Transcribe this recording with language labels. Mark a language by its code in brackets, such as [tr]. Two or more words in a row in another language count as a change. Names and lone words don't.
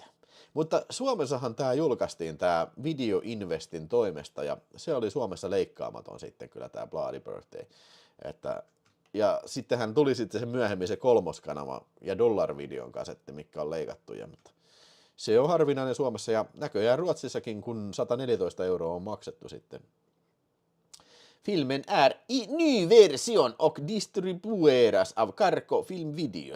[fi] Mutta Suomessahan tämä julkaistiin tämä Video Investin toimesta ja se oli Suomessa leikkaamaton sitten kyllä tämä Bloody Birthday. Ja sittenhän tuli sitten se myöhemmin se kolmoskanava ja Dollar-videon kasetti, mikä on leikattuja, mutta se on harvinainen Suomessa ja näköjään Ruotsissakin, kun 114 € on maksettu sitten. [sv] Filmen är i ny version och distribueras av Carco Film Video.